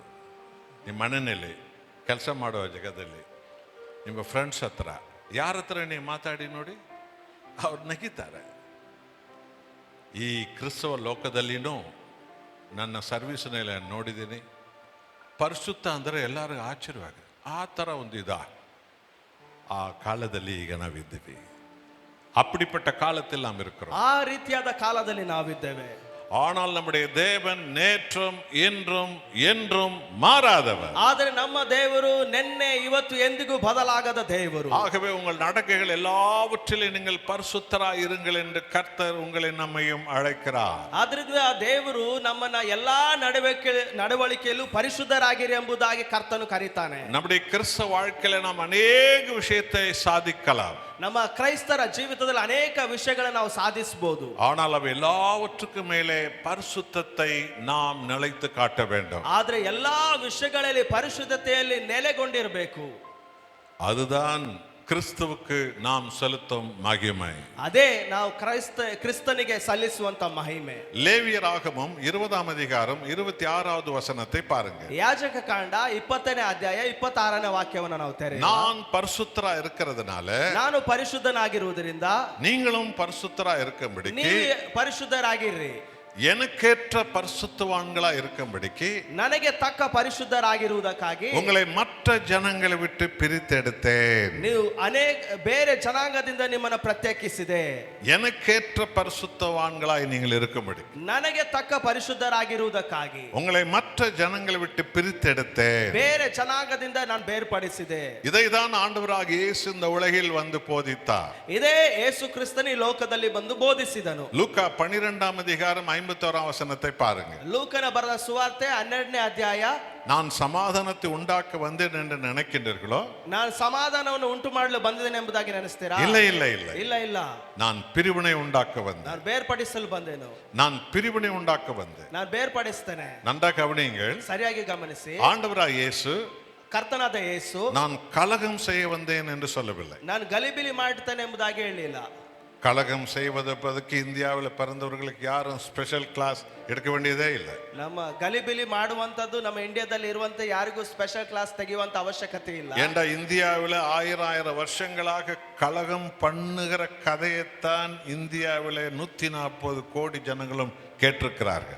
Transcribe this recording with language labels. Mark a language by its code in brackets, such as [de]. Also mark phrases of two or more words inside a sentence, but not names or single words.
[kn] ನಿಮ್ಮ ಮನೆಯಲ್ಲಿ, ಕೆಲಸ ಮಾಡುವ ಜಗದಲ್ಲಿ, ನಿಮ್ಮ ಫ್ರೆಂಡ್ಸ್ ಹತ್ರ, ಯಾರ ಹತ್ರ ನೀವು ಮಾತಾಡಿ ನೋಡಿ, ಅವ್ರು ನಗಿತಾರೆ. ಈ ಕ್ರಿಸ್ತವ ಲೋಕದಲ್ಲಿನೂ ನನ್ನ ಸರ್ವಿಸ್ನಲ್ಲಿ ನೋಡಿದ್ದೀನಿ, ಪರಿಶುದ್ಧ ಅಂದರೆ ಎಲ್ಲರಿಗೂ ಆಶ್ಚರ್ಯವಾಗಿ ಆ ಥರ ಒಂದು ಆ ಕಾಲದಲ್ಲಿ ಈಗ ನಾವಿದ್ದೀವಿ. [ta] அப்படிப்பட்ட காலத்தில் நாம் இருக்கிறோம். [kn] ಆ ರೀತಿಯಾದ ಕಾಲದಲ್ಲಿ ನಾವಿದ್ದೇವೆ. [ta] ஆனால் நம்முடைய தேவன் நேற்றும் இன்றும் என்றும் மாறாதவர். [kn] ಆದರೆ ನಮ್ಮ ದೇವರು ನಿನ್ನೆ ಇವತ್ತು ಎಂದಿಗೂ ಬದಲಾಗದ ದೇವರು. [ta] ஆகவே உங்கள் நடக்கைகள் எல்லாவற்றிலும் நீங்கள் பரிசுத்தராய் இருங்கள் என்று கர்த்தர் உங்களை நம்மையும் அழைக்கிறார். [kn] ಆದ್ರಿಂದ ದೇವರು ನಮ್ಮನ್ನ ಎಲ್ಲಾ ನಡವಳಿಕೆಯಲ್ಲೂ ಪರಿಶುದ್ಧರಾಗಿರಿ ಎಂಬುದಾಗಿ ಕರ್ತನು ಕರೀತಾನೆ. [ta] நம்முடைய கிறிஸ்தவ வாழ்க்கையில நாம் அநேக விஷயத்தை சாதிக்கலாம். [kn] ನಮ್ಮ ಕ್ರೈಸ್ತರ ಜೀವಿತದಲ್ಲಿ ಅನೇಕ ವಿಷಯಗಳನ್ನು ನಾವು ಸಾಧಿಸಬಹುದು. [ta] ஆனால் அவை எல்லாவற்றுக்கும் மேலே பரிசுத்தத்தை நாம் நிலைத்து காட்ட வேண்டும். [kn] ಆದರೆ ಎಲ್ಲಾ ವಿಷಯಗಳಲ್ಲಿ ಪರಿಶುದ್ಧತೆಯಲ್ಲಿ ನೆಲೆಗೊಂಡಿರಬೇಕು. [ta] அதுதான் கிறிஸ்துவுக்கு நாம் செலுத்தும் மகிமை. [kn] ಅದೇ ನಾವು ಕ್ರಿಸ್ತನಿಗೆ ಸಲ್ಲಿಸುವಂತ ಮಹಿಮೆ. [ta] லேவியராகமம் 20ஆம் அதிகாரம் 26வது வசனத்தை பாருங்க. [kn] ಯಾಜಕ ಕಾಂಡ 20ನೇ ಅಧ್ಯಾಯ 26ನೇ ವಾಕ್ಯವನ್ನು ನಾವು ತೆರೆಯೋಣ. [ta] நான் பரிசுத்தரா இருக்கிறதுனால, [kn] ನಾನು ಪರಿಶುದ್ಧನಾಗಿರುವುದರಿಂದ [ta] நீங்களும் பரிசுத்தரா இருக்கும்படிக்கு, [kn] ನೀವು ಪರಿಶುದ್ಧರಾಗಿರ್ರಿ. [ta] எனக்கேற்ற பரிசுத்தவான்களா இருக்கும்படிக்கு, [kn] ನನಗೆ ತಕ್ಕ ಪರಿಶುದ್ಧರಾಗಿರುವುದಕ್ಕಾಗಿ [ta] உங்களை மற்ற ஜனங்களை விட்டு பிரித்தெடுத்தேன். [kn] ನೀವು ಬೇರೆ ಜನಾಂಗದಿಂದ ನಿಮ್ಮನ್ನು ಪ್ರತ್ಯೇಕಿಸಿದೆ. [ta] எனக்கேற்ற பரிசுத்தவான்களாய் நீங்கள் இருக்கும்படி, [kn] ನನಗೆ ತಕ್ಕ ಪರಿಶುದ್ಧರಾಗಿರುವುದಕ್ಕಾಗಿ [ta] உங்களை மற்ற ஜனங்களை விட்டு பிரித்தெடுத்தேன். [kn] ಬೇರೆ ಜನಾಂಗದಿಂದ ನಾನು ಬೇರ್ಪಡಿಸಿದೆ. [ta] இதைதான் ஆண்டவராக இயேசு இந்த உலகில் வந்து போதித்தார். [kn] ಇದೇ ಯೇಸು ಕ್ರಿಸ್ತನು ಈ ಲೋಕದಲ್ಲಿ ಬಂದು ಬೋಧಿಸಿದನು. [ta] லூக்கா 12ஆம் அதிகாரம் 51ஆம் வசனத்தை பாருங்க. [kn] ಲೂಕನ ಬರೆದ ಸುವಾರ್ತೆ 12ನೇ ಅಧ್ಯಾಯ. [ta] நான் சமாதானத்தை உண்டாக்க வந்தேன் என்று நினைக்கின்றீர்களோ? [kn] ನಾನು ಸಮಾಧಾನವನ್ನು ಉಂಟು ಮಾಡಲು ಬಂದಿದ್ದೇನೆ ಎಂಬುದಾಗಿ ನೆನೆಸ್ತೀರಾ? [ta] இல்லை இல்லை இல்லை [kn] ಇಲ್ಲ ಇಲ್ಲ, [ta] நான் பிரிவினை உண்டாக்க வந்தேன். [kn] ನಾನು ಬೇರ್ಪಡಿಸಲು ಬಂದೆನು. [ta] நான் பிரிவினை உண்டாக்க வந்தேன். [kn] ನಾನು ಬೇರ್ಪಡಿಸ್ತೇನೆ. [ta] நன்றா கவனியுங்கள். [kn] ಸರಿಯಾಗಿ ಗಮನಿಸಿ. [ta] ஆண்டவராக இயேசு [kn] ಕರ್ತನಾದ ಯೇಸು [ta] நான் கலகம் செய்ய வந்தேன் என்று சொல்லவில்லை. [kn] ನಾನು ಗಲಿಬಿಲಿ ಮಾಡುತ್ತೇನೆ ಎಂಬುದಾಗಿ ಹೇಳಿಲ್ಲ. [ta] கலகம் செய்வதற்கு இந்தியாவில் பிறந்தவர்களுக்கு யாரும் [en] special class [ta] எடுக்க வேண்டியதே இல்லை. [kn] ನಮ್ಮ ಗಲಿಬಿಲಿ ಮಾಡುವಂತದ್ದು ನಮ್ಮ ಇಂಡಿಯಾದಲ್ಲಿ ಇರುವಂತ ಯಾರಿಗೂ [en] special class [kn] ತೆಗೆಯುವಂತ ಅವಶ್ಯಕತೆ ಇಲ್ಲ. [ta] ஏண்டா இந்தியாவில் ஆயிரம் வருஷங்களாக கலகம் பண்ணுகிற கதையைத்தான் இந்தியாவில் 140 கோடி ஜனங்களும் கேட்டிருக்கிறார்கள்.